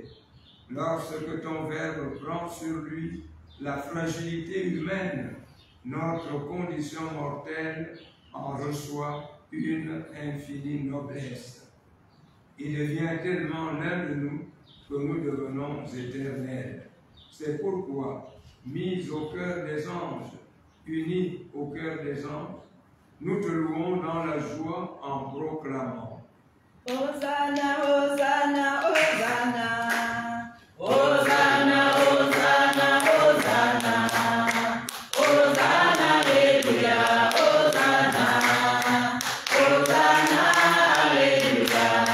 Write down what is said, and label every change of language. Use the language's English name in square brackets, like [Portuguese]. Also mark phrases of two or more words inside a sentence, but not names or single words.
[French] Lorsque ton Verbe prend sur lui la fragilité humaine, notre condition mortelle en reçoit une infinie noblesse. Il devient tellement l'un de nous que nous devenons éternels. C'est pourquoi, mis au cœur des anges, unis au cœur des anges, nous te louons dans la joie en proclamant. [Latin] Hosanna, Hosanna, Hosanna. Hosanna, Hosanna, Hosanna. Hosanna, Alléluia, Hosanna. Hosanna, Alléluia.